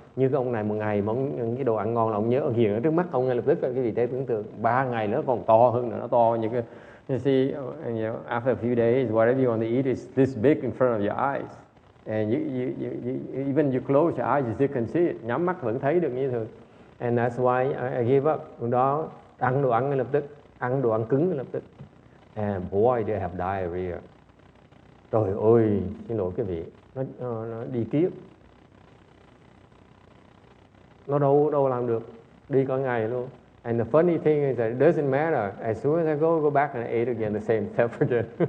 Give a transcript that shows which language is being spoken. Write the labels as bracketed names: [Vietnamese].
[Vietnamese] Như cái ông này một ngày mà những cái đồ ăn ngon là ông nhớ hiện ở trước mắt ông ngay lập tức, cái vị thế tưởng tượng 3 ngày nữa còn to hơn nữa, nó to như cái, [English] you see, after a few days whatever you want to eat is this big in front of your eyes, and you even you close your eyes you still can see it, [Vietnamese] nhắm mắt vẫn thấy được như thường. [English] And that's why I give up. [Vietnamese] Hôm đó ăn đồ ăn ngay lập tức, ăn đồ ăn cứng ngay lập tức. [English] And boy, they have diarrhea. [Vietnamese] Trời ơi, xin lỗi cái vị, nó đi kiết. Nó đâu làm được, đi cả ngày luôn. [English] And the funny thing is that it doesn't matter. As soon as I go back and I ate again the same stuff again.